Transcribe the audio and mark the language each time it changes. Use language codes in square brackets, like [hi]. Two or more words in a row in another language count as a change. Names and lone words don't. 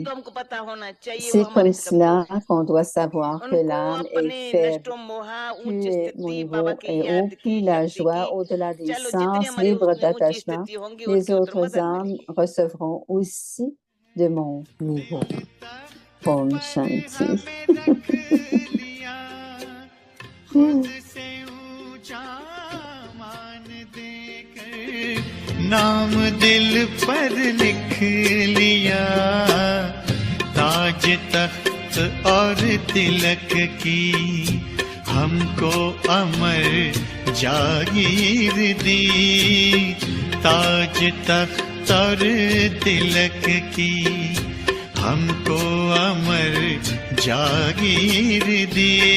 [fr] C'est comme cela qu'on doit savoir que l'âme est faible. Plus mon niveau est haut, plus la joie au-delà des sens, libre d'attachement, les autres âmes recevront aussi de mon niveau. Om Shanti. [hi] नाम दिल पर लिख लिया ताज तख्त और तिलक की हमको अमर जागीर दी ताज तख्त और तिलक की हमको अमर जागीर दी